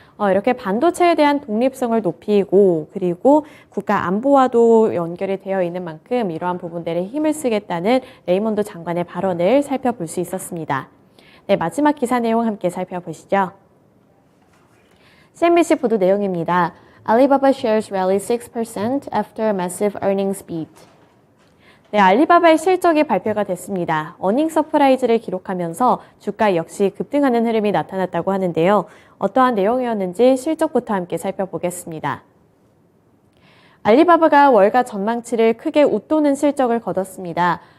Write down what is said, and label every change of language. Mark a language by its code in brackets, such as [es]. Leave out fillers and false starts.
[ko] 이렇게 반도체에 대한 독립성을 높이고 그리고 국가 안보와도 연결이 되어 있는 만큼 이러한 부분들에 힘을 쓰겠다는 레이몬드 장관의 발언을 살펴볼 수 있었습니다. 네, 마지막 기사 내용 함께 살펴보시죠. CNBC 보도 내용입니다. [en] Alibaba shares rally 6% after massive earnings beat. [ko] 네, 알리바바의 실적이 발표가 됐습니다. 어닝 서프라이즈를 기록하면서 주가 역시 급등하는 흐름이 나타났다고 하는데요. 어떠한 내용이었는지 실적부터 함께 살펴보겠습니다. 알리바바가 월가 전망치를 크게 웃도는 실적을 거뒀습니다.